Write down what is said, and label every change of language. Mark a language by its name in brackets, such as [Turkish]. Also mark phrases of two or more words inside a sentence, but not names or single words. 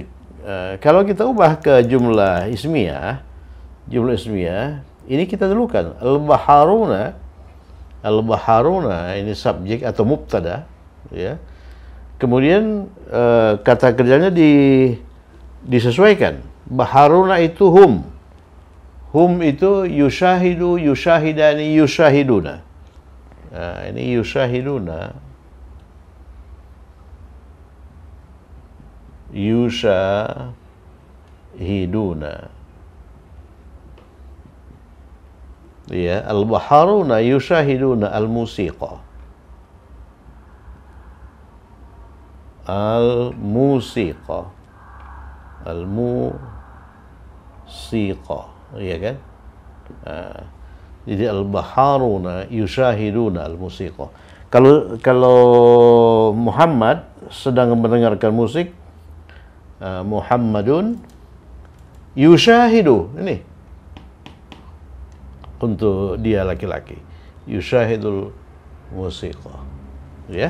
[Indonesian] Kalau kita ubah ke [Arabic] جملة اسمية, [Indonesian] ini kita dulukan al-baharuna. Al-baharuna ini subjek atau mubtada, ya. Kemudian kata kerjanya disesuaikan. Baharuna itu hum. [Arabic] Hum itu يشاهد، يشاهدان، يشاهدون. Nah, ini يشاهدون. يشاهدون. Ya, البحارون يشاهدون الموسيقى. Al-musiqa. [Indonesian] Al-musiqa, iya kan? [Arabic] Jadi البحارون يشاهدون الموسيقى. [Indonesian] Kalau Muhammad sedang mendengarkan musik, [Arabic] محمد يشاهد, [Indonesian] ini untuk dia laki-laki, [Arabic] يشاهد الموسيقى, [Indonesian] ya.